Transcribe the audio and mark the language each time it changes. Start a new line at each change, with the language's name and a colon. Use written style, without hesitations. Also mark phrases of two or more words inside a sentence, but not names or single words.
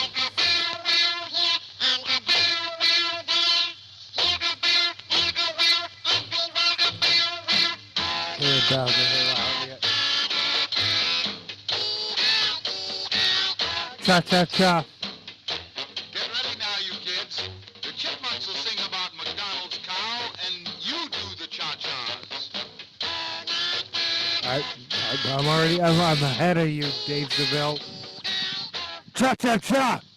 English: Cha Cha Cha. Get ready now, you kids. The Chipmunks will sing about McDonald's cow, and you do the cha-chas. I'm ahead of you, Dave Seville. Cha Cha Cha.